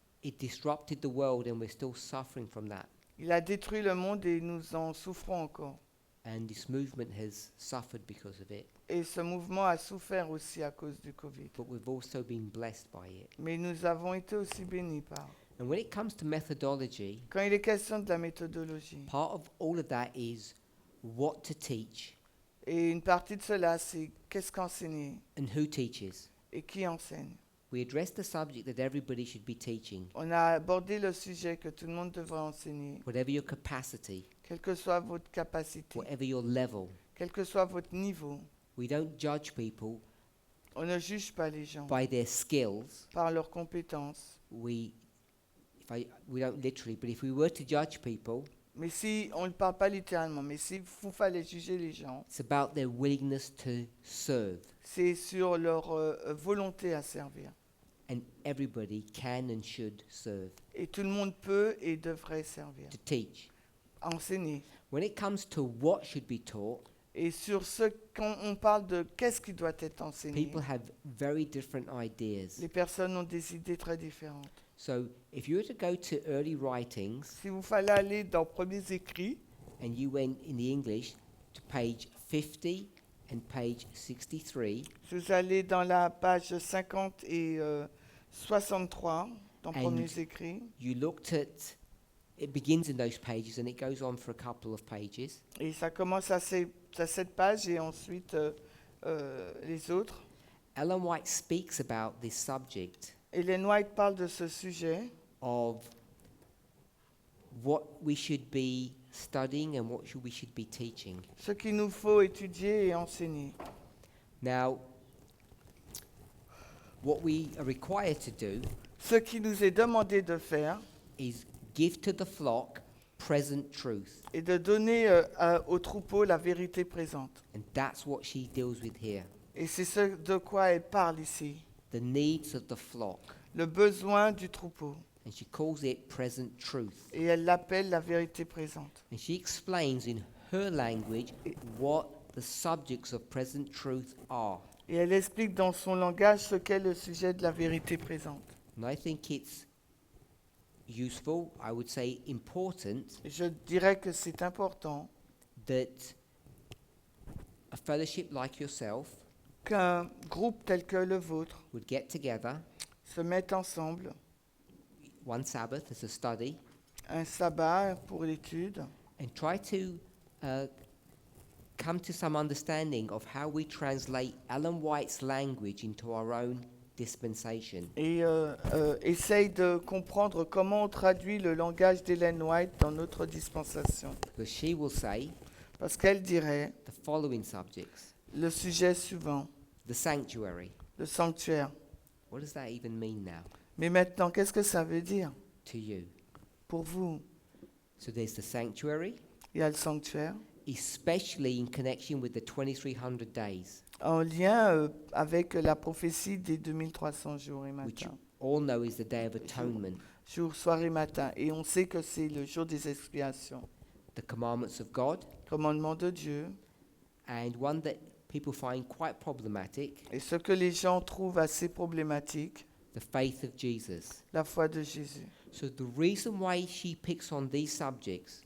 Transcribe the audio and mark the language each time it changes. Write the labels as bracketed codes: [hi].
[en] it disrupted the world and we're still suffering from that. [fr] il a détruit le monde et nous en souffrons encore. [en] And this movement has suffered because of it, [fr] Et ce mouvement a souffert aussi à cause du Covid. [en] but we've also been blessed by it. [fr] Mais nous avons été aussi bénis par. [en] And when it comes to methodology, [fr] Quand il est question de la méthodologie, [en] part of all of that is what to teach [fr] et une partie de cela, c'est qu'est-ce qu'enseigner [en] and who teaches. [fr] et qui enseigne. [en] We addressed the subject that everybody should be teaching, [fr] On a abordé le sujet que tout le monde devrait enseigner, [en] whatever your capacity, [fr] quelle que soit votre capacité, [en] whatever your level. [fr] quel que soit votre niveau. [en] We don't judge people [fr] On ne juge pas les gens [en] by their skills. [fr] par leurs compétences. [en] We don't literally, but if we were to judge people, [fr] Mais si, on ne parle pas littéralement, mais si vous fallait juger les gens, [en] it's about their willingness to serve. [fr] c'est sur leur volonté à servir. [en] And everybody can and should serve, [fr] Et tout le monde peut et devrait servir, [en] to teach. [fr] enseigner. [en] When it comes to what should be taught, [fr] Et sur ce, quand on parle de qu'est-ce qui doit être enseigné, [en] people have very different ideas. [fr] les personnes ont des idées très différentes. [en] So if you were to go to early writings [fr] Si vous fallait aller dans premiers écrits, [en] and you went in the English to page 50 and page 63, [fr] si vous allez dans la page 50 et 63, dans [en] And [fr] premiers écrits, [en] you looked at, it begins in those pages and it goes on for a couple of pages. [fr] et ça commence à cette page et ensuite les autres. [en] Ellen White speaks about this subject [fr] Ellen White parle de ce sujet, [en] of what we should be studying and what we should be teaching. [fr] ce qu'il nous faut étudier et enseigner. [en] Now, what we are required to do [fr] Ce qui nous est demandé de faire [en] is give to the flock present truth. [fr] est de donner au troupeau la vérité présente. [en] And that's what she deals with here. [fr] Et c'est ce de quoi elle parle ici, [en] The needs of the flock. [fr] le besoin du troupeau. [en] And she calls it present truth. [fr] Et elle l'appelle la vérité présente. [en] And she explains in her language what the subjects of present truth are. [fr] Et elle explique dans son langage ce qu'est le sujet de la vérité présente. [en] And I think it's useful, I would say important, [fr] Et je dirais que c'est important [en] that a fellowship like yourself [fr] qu'un groupe tel que le vôtre [en] would get together [fr] se mette ensemble, [en] one Sabbath as a study [fr] un sabbat pour l'étude, [en] and try to come to some understanding of how we translate Ellen White's language into our own dispensation. [fr] et essaye de comprendre comment on traduit le langage d'Ellen White dans notre dispensation. [en] Because she will say [fr] Parce qu'elle dirait [en] the following subjects: [fr] le sujet suivant, [en] the sanctuary. [fr] le sanctuaire. [en] What does that even mean now [fr] Mais maintenant, qu'est-ce que ça veut dire [en] to you? [fr] pour vous? [en] So there's the sanctuary, [fr] Il y a le sanctuaire, [en] especially in connection with the 2300 days, [fr] en lien avec la prophétie des 2300 jours et [en] which you [fr] matins. [en] all know is the Day of Atonement, [fr] Jour, soir et matin. Et on sait que c'est le jour des expiations. [en] the commandments of God, [fr] Commandement de Dieu. [en] and one that people find quite problematic, [fr] Et ce que les gens trouvent assez problématique, [en] the faith of Jesus. [fr] la foi de Jésus. [en] So the reason why she picks on these subjects,